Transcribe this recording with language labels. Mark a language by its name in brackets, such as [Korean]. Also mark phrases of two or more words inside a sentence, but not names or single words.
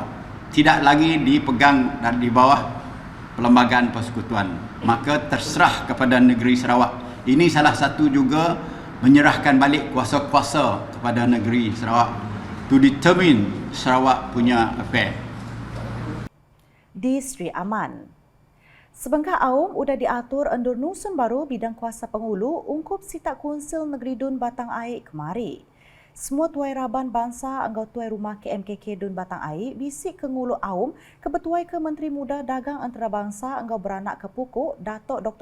[Malay] Tidak lagi dipegang dan di bawah Perlembagaan Persekutuan. Maka terserah kepada negeri Sarawak. Ini salah satu juga menyerahkan balik kuasa-kuasa kepada negeri Sarawak [English] to determine Sarawak [Malay] punya affair. Di Sri Aman. [Iban] Sebengkah Aum udah diatur endur nusun baru bidang kuasa pengulu ungkup sitak Konsil Negeri Dun Batang Air kemari. Semua tuai raban bangsa anggau tuai rumah KMKK Dun Batang Air bisik ke ngulu Aum kebetuai ke Menteri Muda Dagang Antarabangsa anggau beranak ke Pukuk Datuk Dr.